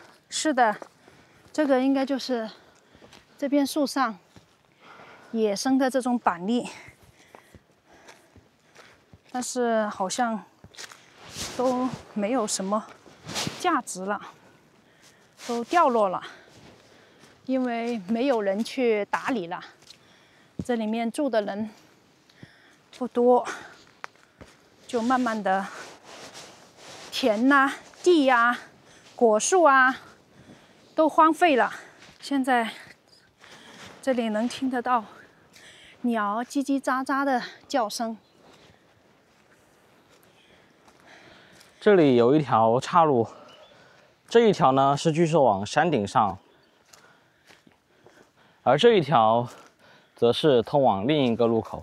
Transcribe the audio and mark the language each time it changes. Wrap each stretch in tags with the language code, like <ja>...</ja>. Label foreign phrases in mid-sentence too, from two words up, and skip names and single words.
<zh>是的，這個應該就是這邊樹上野生的這種板栗，但是好像都沒有什麼價值了，都掉落了，因為沒有人去打理了。這裡面住的人不多，就慢慢的田吶、地呀、果樹啊都荒廢了。現在這裡能聽得到鳥嘰嘰喳喳的叫聲。這裡有一條岔路，這一條呢是據說往山頂上，而這一條則是通往另一個路口。</zh>